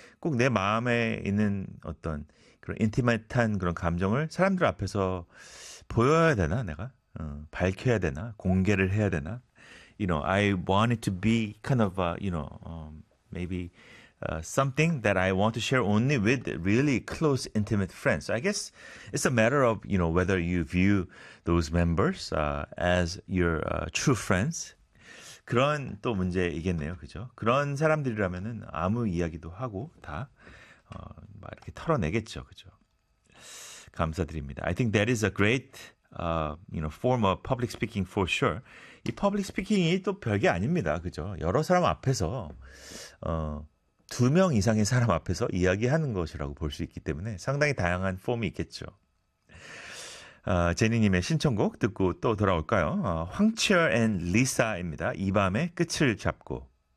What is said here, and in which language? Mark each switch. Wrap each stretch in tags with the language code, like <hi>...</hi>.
<ko>꼭 내 마음에 있는 어떤 그런 인티메이트한 그런 감정을 사람들 앞에서 보여야 되나 내가 밝혀야 되나 공개를 해야 되나</ko> <en>you know I want it to be kind of you know maybe something that I want to share only with really close intimate friends. So I guess it's a matter of you know whether you view those members as your true friends.</en> <ko>그런 또 문제이겠네요, 그죠? 그런 사람들이라면은 아무 이야기도 하고 다. 막 이렇게 털어내겠죠, 그죠? 감사드립니다.</ko> <en>I think that is a great, you know, form of public speaking for sure.</en> <ko>이 public speaking이 또 별게 아닙니다, 그죠? 여러 사람 앞에서, 두 명 이상의 사람 앞에서 이야기하는 것이라고 볼 수 있기 때문에 상당히 다양한 폼이 있겠죠. 제니님의 신청곡 듣고 또 돌아올까요? 황치얼 앤 리사입니다. 이 밤의 끝을 잡고.</ko>